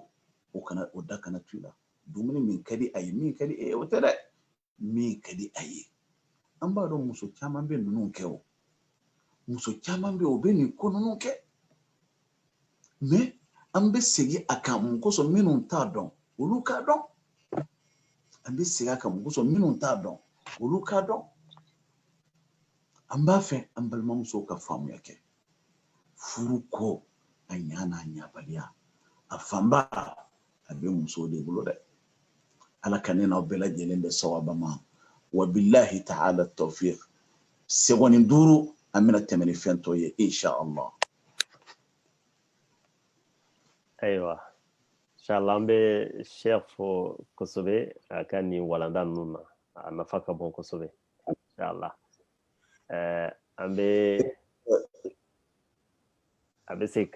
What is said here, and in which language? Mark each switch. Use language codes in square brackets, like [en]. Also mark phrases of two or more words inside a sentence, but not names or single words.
[bm] o da kana to i la dumuni min ka di a ye min ka di e o tɛ dɛ min ka di a ye an b'a dɔn muso caman bɛ ninnu kɛ o muso caman bɛ o bɛ nin ko ninnu kɛ mais an bɛ segin a kan mun kosɔn minnu t'a dɔn olu k'a dɔn an bɛ segin a kan mun kosɔn minnu t'a dɔn olu k'a dɔn an b'a fɛ an balimamusow ka faamuya kɛ furu ko a ɲa n'a ɲabaliya a fanba a bɛ musow de bolo dɛ ala ka ne n'aw bɛɛ lajɛlen bɛ sawaba ma [ar] وبالله تعالى التوفيق [bm] segɔni 5 an bɛna tɛmɛ ni fɛn tɔ ye [ar] إن شاء الله [bm] ayiwa inshallah an bɛ Sheikh fo kosɛbɛ a ka nin walanda ninnu na a nafa ka bon kosɛbɛ inshallah an bɛ se ka